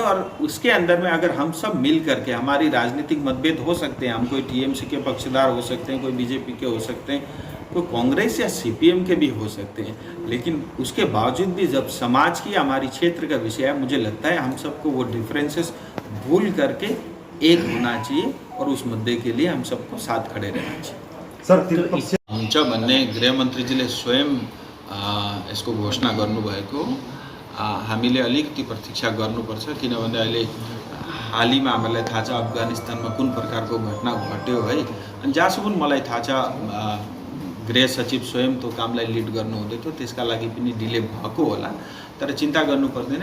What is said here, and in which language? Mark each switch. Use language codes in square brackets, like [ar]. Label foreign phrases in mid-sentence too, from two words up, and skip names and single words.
[hi] और उसके अंदर में अगर हम सब मिल करके, हमारी राजनीतिक मतभेद हो सकते हैं, हम कोई टीएमसी के पक्षधर हो सकते हैं, कोई बीजेपी के हो सकते हैं, कोई कांग्रेस या सीपीएम के भी हो सकते हैं, लेकिन उसके बावजूद भी जब समाज की, हमारी क्षेत्र का विषय है, मुझे लगता है हम सबको वो डिफरेंसेस भूल करके एक होना चाहिए और उस मुद्दे के लिए हम सबको साथ खड़े रहना चाहिए। सर [ne] हुन्छ भन्ने गृहमन्त्रीजीले स्वयं यसको घोषणा गर्नुभएको, हामीले अलिकति प्रतीक्षा गर्नुपर्छ, किनभने अहिले हालैमा हामीलाई थाहा छ अफगानिस्तानमा कुन प्रकारको घटना घट्यो है। अनि जहाँसम्म मलाई थाहा छ गृह सचिव स्वयं त्यो कामलाई लिड गर्नुहुँदै थियो, त्यसका लागि पनि डिले भएको होला, तर चिन्ता गर्नु पर्दैन।